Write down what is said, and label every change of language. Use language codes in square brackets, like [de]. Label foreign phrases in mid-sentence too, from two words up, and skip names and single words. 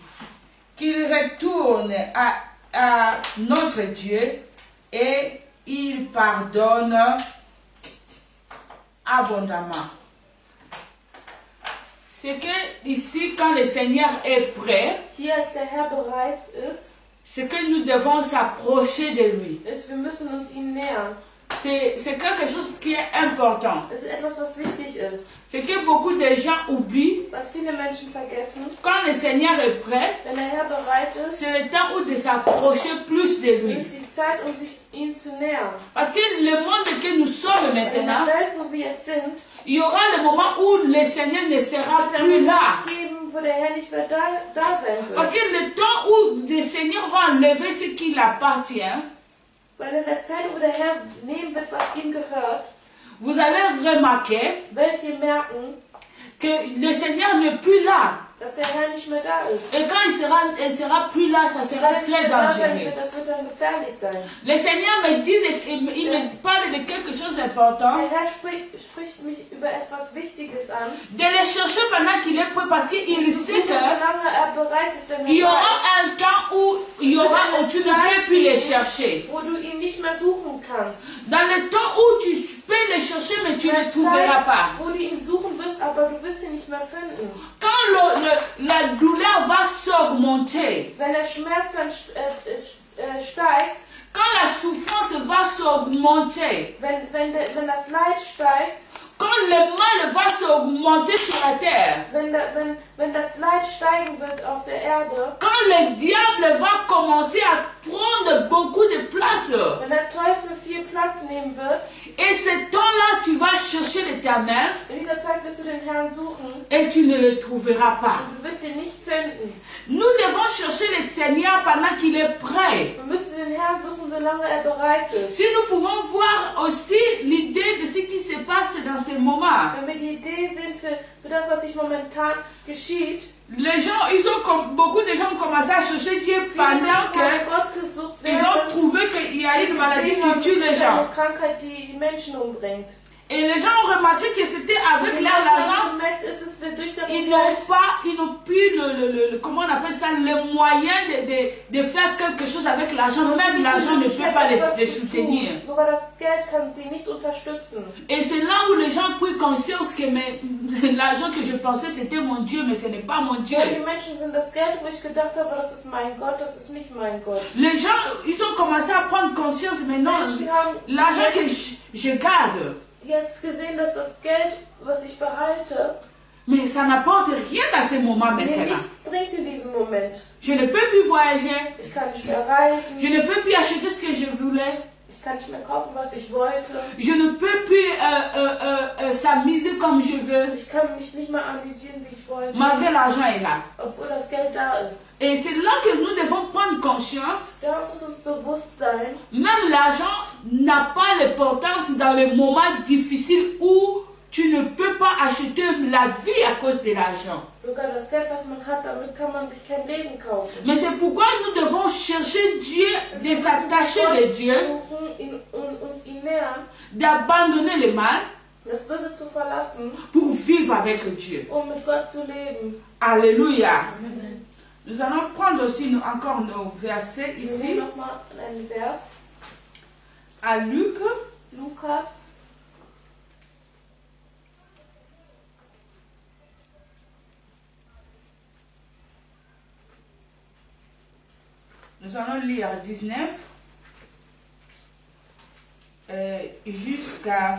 [fr] Qu'il retourne à notre Dieu et il pardonne abondamment. C'est que ici, quand le Seigneur est prêt, [de] hier, als der Herr bereit ist, [fr] c'est que nous devons s'approcher de lui. [de] wir müssen uns ihm nähern. [fr] C'est quelque chose qui est important. [de] Es ist etwas, was wichtig ist. [fr] C'est que beaucoup de gens oublient, [de] Was viele Menschen vergessen, [fr] quand le Seigneur est prêt, [de] wenn der Herr bereit ist, [fr] c'est le temps où de s'approcher plus de lui. [de] ist die Zeit, sich ihm zu nähern. [fr] Parce que le monde que nous sommes [de] In der [fr] maintenant, [de] Welt, wo wir jetzt sind, [fr] il y aura le moment où le Seigneur ne sera [de] wird [fr] plus [de] es [fr] là. [de] geben, wo der Herr nicht mehr da sein [fr] Parce [de] wird. [fr] que le temps où le Seigneur va enlever ce qui l'appartient, [de] Weil in der Zeit, wo der Herr nehmen wird, was ihm gehört, [fr] vous allez remarquer [de] werdet ihr merken, [fr] que le Seigneur n'est plus là. [de] dass der Herr nicht mehr da ist. [fr] Et quand il sera plus là, ça sera [de] Wenn er nicht [fr] très [de] mehr da sein [fr] dangereux. [de] wird, das wird dann gefährlich sein. [fr] Le Seigneur me dit, il me parle de quelque chose d'important. [de] Der Herr spricht mich über etwas Wichtiges an. [fr] De le chercher pendant qu'il est prêt, parce qu'il sait que [de] Solange er bereit ist, wenn er [fr] il y aura [de] weiß, [fr] un temps où où tu ne peux plus les chercher. [de] wo du ihn nicht mehr suchen kannst. [fr] Dans le temps où tu peux les chercher, mais tu ne les trouveras pas. [de] Wo du ihn suchen wirst, aber du wirst ihn nicht mehr finden. [fr] Quand la douleur va s'augmenter, [de] Wenn der Schmerz dann steigt, [fr] quand la souffrance va s'augmenter, [de] wenn das Leid steigt, [fr] quand le mal va s'augmenter sur la terre, [de] wenn das Leid steigen wird auf der Erde, [fr] quand le diable va commencer à prendre beaucoup de place, [de] wenn der Teufel viel Platz nehmen wird, [fr] et ce temps-là, tu vas chercher l'Éternel [de] in dieser Zeit wirst du den Herrn suchen [fr] et tu ne le trouveras pas. [de] und du wirst ihn nicht finden. [fr] Nous devons chercher le Seigneur pendant qu'il est prêt. [de] Wir müssen den Herrn suchen, solange er bereit ist. [fr] Si nous pouvons voir aussi l'idée de ce qui se passe dans ces moments, [de] Wenn wir die Idee sehen für das, was sich momentan geschieht, [fr] les gens, beaucoup de gens ont commencé à chercher Dieu pendant qu'ils ont trouvé qu'il y a une maladie qui tue les gens. [de] eine Krankheit, die Menschen umbringt. [fr] Et les gens ont remarqué que c'était avec leur argent, ils n'ont plus comment on appelle ça, le moyen de faire quelque chose avec l'argent. Même l'argent ne peut pas les soutenir. Et c'est là où les gens ont pris conscience que l'argent que je pensais c'était mon Dieu, mais ce n'est pas mon Dieu. Les gens, ils ont commencé à prendre conscience, mais non, l'argent que je garde, [de] jetzt gesehen, dass das Geld, was ich behalte, [fr] mais ça n'apporte rien dans ces moments [de] mir [fr] maintenant. [de] nichts bringt in diesem Moment. [fr] Je ne peux plus voyager, [de] Ich kann nicht mehr reisen, [fr] je ne peux plus acheter ce que je voulais, [de] ich kann nicht mehr kaufen, was ich wollte, [fr] je ne peux plus s'amuser comme je veux, [de] ich kann mich nicht mehr amüsieren, wie ich wollte, [fr] malgré l'argent est là. [de] obwohl das Geld da ist. [fr] Et c'est là que nous devons prendre conscience, [de] Da muss uns bewusst sein, [fr] même l'argent n'a pas l'importance dans les moments difficiles où tu ne peux pas acheter la vie à cause de l'argent. [de] sogar das Geld, was man hat, damit kann man sich kein Leben kaufen. [fr] Mais c'est pourquoi nous devons chercher Dieu, de s'attacher de Dieu, [de] Uns ihn nähern, [fr] d'abandonner le mal [de] das Böse zu verlassen, [fr] pour vivre avec Dieu. [de] mit Gott zu leben. [fr] Alléluia. Nous allons prendre aussi encore nos versets [de] Wir [fr] ici. [de] sehen nochmal einen Vers, [fr] À Luc, [de] Lukas, [fr] nous allons lire 19 jusqu'à...